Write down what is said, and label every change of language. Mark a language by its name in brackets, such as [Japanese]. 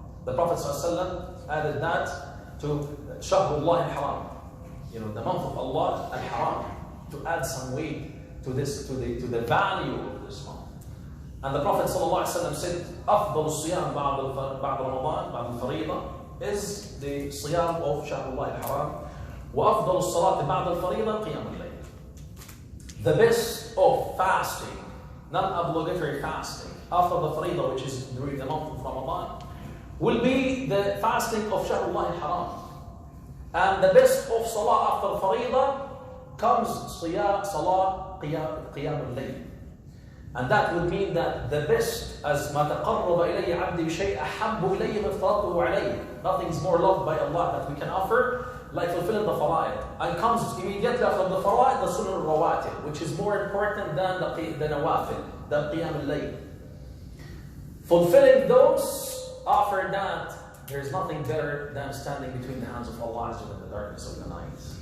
[English] The Prophet ﷺ added that to Shahrullah al-Haram, the month of Allah al-Haram, to add some weight to this, to the value of this month. And the Prophet ﷺ said, [Arabic] أفضل الصيام بعد رمضان بعد الفريضة [English] is the [Arabic] صيام of Shahrullah al-Haram. وأفضل الصلاة بعد الفريضة قيام الليل. [English] The best of fasting, non-obligatory fasting, after the Faridah, which is during the month of Ramadan, will be the fasting of Shahrullah al-Haram. And the best of Salah after Faridah comes Salah Qiyam al-Layl. And that would mean that the best, as [Arabic] ما تقرب إلي عبدي بشيء أحب إلي ما افترضته عليه. [English] Nothing is more loved by Allah that we can offer like fulfilling the fara'id. And comes immediately after the fara'id, the sunnah al-rawatib, which is more important than the nawafil, than qiyam al-layl. Fulfilling those, after that, there is nothing better than standing between the hands of Allah in the darkness of the night.